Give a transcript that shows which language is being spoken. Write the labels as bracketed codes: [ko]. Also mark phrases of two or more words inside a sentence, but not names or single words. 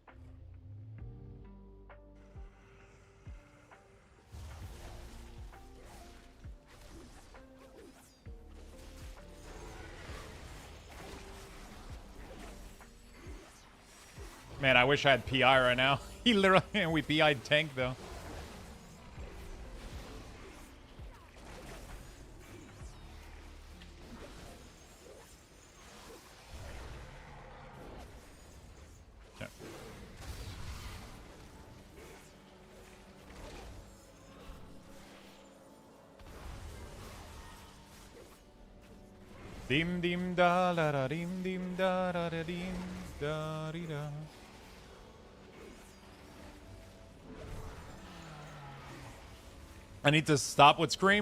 [en] I wish I had PI right now. He literally, we PI'd tank though. Okay. Dim dim da da da dim dim da da da dim da di da. I need to stop with Scream?